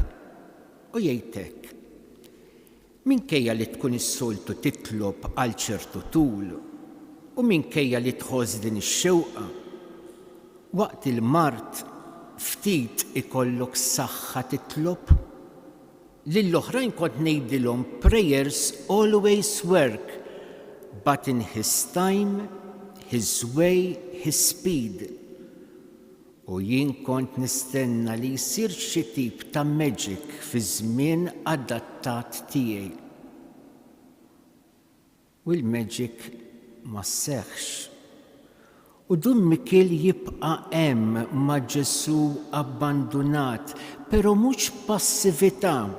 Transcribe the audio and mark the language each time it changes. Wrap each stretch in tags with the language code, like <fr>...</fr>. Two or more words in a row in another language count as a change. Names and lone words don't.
<mt>U jgħid hekk: minkejja li tkun is-soltu titlob għal ċertu tul u minkejja li tħoss din ix-xewqa, waqt il-mart ftit ikollok saħħa titlob. Lill-oħrajn kont ngħidilhom</mt> <en>prayers always work, but in his time, his way, his speed.</en> <mt>U jien kont nistenna li jsir xi tip ta' magic fi żmien adattat tiegħi. U l-magic ma sseħħx. U Don Miquel jibqa' hemm ma' Ġesu abbandunat, però mhux passività.</mt>